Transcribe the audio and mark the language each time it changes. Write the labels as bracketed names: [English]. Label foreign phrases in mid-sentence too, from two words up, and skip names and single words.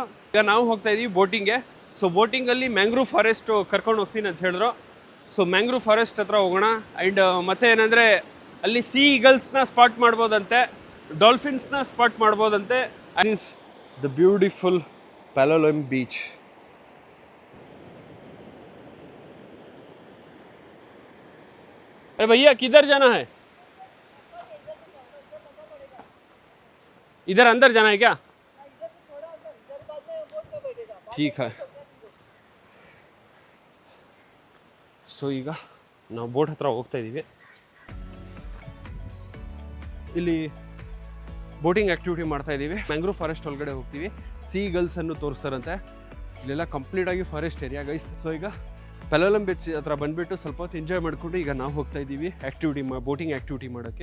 [Kannada] ಈಗ ನಾವು ಹೋಗ್ತಾ ಇದೀವಿ ಬೋಟಿಂಗ್ಗೆ. ಸೊ ಬೋಟಿಂಗಲ್ಲಿ [English] mangrove forest [Kannada] ಕರ್ಕೊಂಡು ಹೋಗ್ತೀನಿ ಅಂತ ಹೇಳಿದ್ರು. ಸೊ [English] mangrove forest [Kannada] ಹತ್ರ ಹೋಗೋಣ. ಆ್ಯಂಡ್ ಮತ್ತೆ ಏನಂದರೆ ಅಲ್ಲಿ ಸೀ ಈಗಲ್ಸ್ನ ಸ್ಪಾಟ್ ಮಾಡ್ಬೋದಂತೆ, ಡಾಲ್ಫಿನ್ಸ್ನ ಸ್ಪಾಟ್ ಮಾಡ್ಬೋದಂತೆ. [English] this the beautiful ಪೆಲೋಲಂ ಬೀಚ್. [Hindi] अरे भैया किधर जाना है? इधर अंदर जाना है क्या? ठीक है. [Kannada] ಸೊ ಈಗ ನಾವು ಬೋಟ್ ಹತ್ರ ಹೋಗ್ತಾ ಇದ್ದೀವಿ. ಇಲ್ಲಿ [English] boating activity [Kannada] ಮಾಡ್ತಾ ಇದ್ದೀವಿ. [English] mangrove forest [Kannada] ಒಳಗಡೆ ಹೋಗ್ತೀವಿ. [English] sea gulls [Kannada] ಅನ್ನು ತೋರಿಸ್ತಾರಂತೆ. ಇಲ್ಲೆಲ್ಲ ಕಂಪ್ಲೀಟ್ ಆಗಿ [English] forest area guys. [Kannada] ಸೊ ಈಗ ಪೆಲೋಲಂ ಬೀಚ್ ಹತ್ರ ಬಂದುಬಿಟ್ಟು ಸ್ವಲ್ಪ ಹೊತ್ತು ಎಂಜಾಯ್ ಮಾಡಿಕೊಂಡು ಈಗ ನಾವು ಹೋಗ್ತಾ ಇದ್ದೀವಿ [English] boating activity [Kannada] ಮಾಡೋಕ್ಕೆ.